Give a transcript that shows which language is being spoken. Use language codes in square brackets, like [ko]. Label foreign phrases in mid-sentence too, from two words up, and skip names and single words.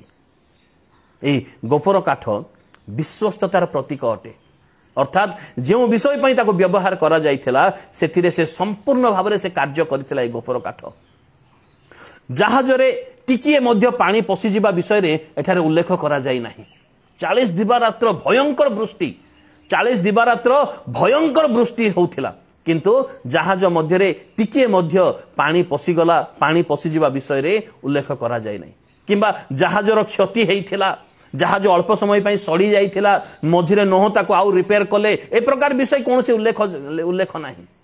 [or] ଏହି ଗୋଫର କାଠ ବିଶ୍ୱସ୍ତତାର ପ୍ରତୀକ ଅଟେ, ଅର୍ଥାତ ଯୋ ବିଷୟ ପାଇଁ ତାକୁ ବ୍ୟବହାର କରା ଯାଇଥିଲା ସେଥିରେ ସେ ସମ୍ପୂର୍ଣ୍ଣ ଭାବରେ ସେ କାର୍ଯ୍ୟ କରିଥିଲା। ଏ ଗୋଫର କାଠ ଜାହାଜ ରେ ଟିକିଏ ମଧ୍ୟ ପାଣି ପଶି ଯିବା ବିଷୟ ରେ ଏଠାରେ ଉଲ୍ଲେଖ କରା ଯାଇ ନାହିଁ। 40 ଦିବାରାତ୍ର ଭୟଙ୍କର ବୃଷ୍ଟି, 40 ଦିବାରାତ୍ର ଭୟଙ୍କର ବୃଷ୍ଟି ହେଉଥିଲା, କିନ୍ତୁ ଜାହାଜ ମଧ୍ୟ ରେ ଟିକିଏ ମଧ୍ୟ ପାଣି ପଶିଗଲା, ପାଣି ପଶି ଯିବା ବିଷୟ ରେ ଉଲ୍ଲେଖ କରା ଯାଇ ନାହିଁ। କିମ୍ବା ଜାହାଜର କ୍ଷତି ହୋଇଥିଲା, ଜାହାଜ ଅଳ୍ପ ସମୟ ପାଇଁ ସଡ଼ି ଯାଇଥିଲା, ମଝିରେ ନୋହ ତାକୁ ଆଉ ରିପେୟାର କଲେ, ଏ ପ୍ରକାର ବିଷୟ କୌଣସି ଉଲ୍ଲେଖ ନାହିଁ।